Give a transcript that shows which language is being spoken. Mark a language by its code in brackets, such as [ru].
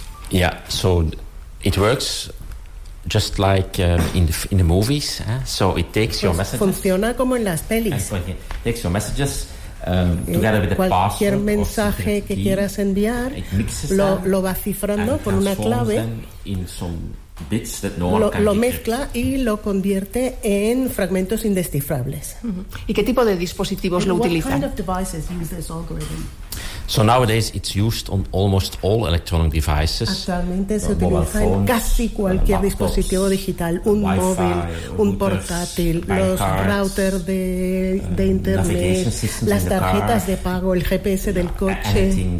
[en] Yeah, so it works just like in the movies, so it takes your messages. [es] Funciona como en las pelis. [en] Takes your messages together with the password. [es] Cualquier mensaje que quieras enviar, lo va cifrando con una clave. [en] Bits that no one [es] lo mezcla y lo convierte en fragmentos indescifrables. ¿Y qué tipo de dispositivos lo utilizan? [en] What kind of devices use this algorithm? So nowadays it's used on almost all electronic devices. [es] Actualmente se utiliza en casi cualquier laptops, dispositivo digital, un Wi-Fi, móvil, un portátil, los routers de internet, las tarjetas de pago, el GPS del coche.